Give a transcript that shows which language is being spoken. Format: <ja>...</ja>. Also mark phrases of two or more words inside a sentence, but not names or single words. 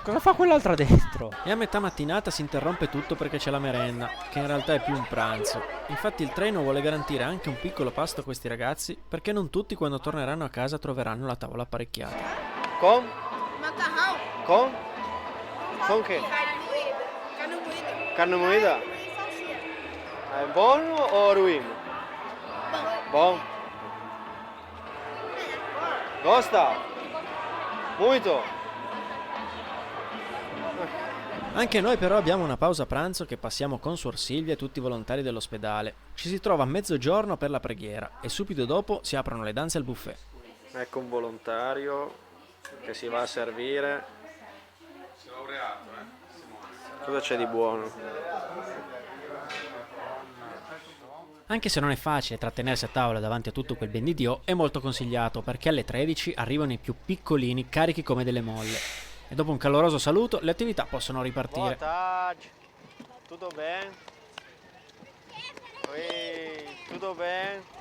<it>Cosa fa quell'altra dentro? E a metà mattinata si interrompe tutto perché c'è la merenda, che in realtà è più un pranzo. Infatti il treno vuole garantire anche un piccolo pasto a questi ragazzi, perché non tutti quando torneranno a casa troveranno la tavola apparecchiata. Con?</it> <pt>Macarrão.</pt> <it>Con? Con che?</it> <pt>Carne moída. Carne moída? E salsicha.</pt> <it>È buono o ruim? Bom.</it> <pt>Gosta? Muito?</pt> <it>Anche noi però abbiamo una pausa pranzo che passiamo con Suor Silvia e tutti i volontari dell'ospedale. Ci si trova a mezzogiorno per la preghiera e subito dopo si aprono le danze al buffet. Ecco un volontario che si va a servire. Cosa c'è di buono? Anche se non è facile trattenersi a tavola davanti a tutto quel ben di Dio, è molto consigliato perché alle 13 arrivano i più piccolini carichi come delle molle. E dopo un caloroso saluto le attività possono ripartire.</it> <pt>Boa tarde. Tudo bem? Oi, tudo bem?</pt>